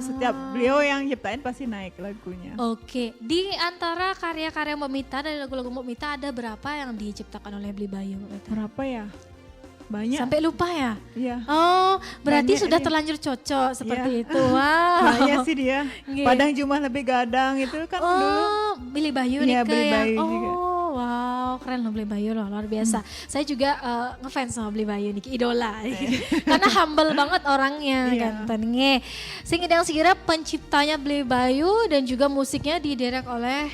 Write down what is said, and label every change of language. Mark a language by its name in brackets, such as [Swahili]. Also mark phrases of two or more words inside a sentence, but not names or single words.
[Indonesian] Setiap beliau yang ciptain pasti naik lagunya. Oke, di antara karya-karya Mbak Mita dari lagu-lagu Mbak Mita ada berapa yang diciptakan oleh Beli Bayu Mbak Mita? Berapa ya? Banyak. Sampai lupa ya? Iya. Oh, berarti Banyak sudah dia. terlanjur cocok seperti Iya. itu. Wow. Banyak sih dia. Nggih. Padang Jumah Lebih Gadang itu kan dulu. Oh, Beli Bayu Iya, nih ke Beli yang. Bayu Oh, juga. wow, keren loh Beli Bayu loh, luar biasa. Saya juga ngefans sama Beli Bayu nih, idola. Karena humble banget orangnya Iya. kan. Nge. Sing Idang Sikira penciptanya Beli Bayu dan juga musiknya diderek oleh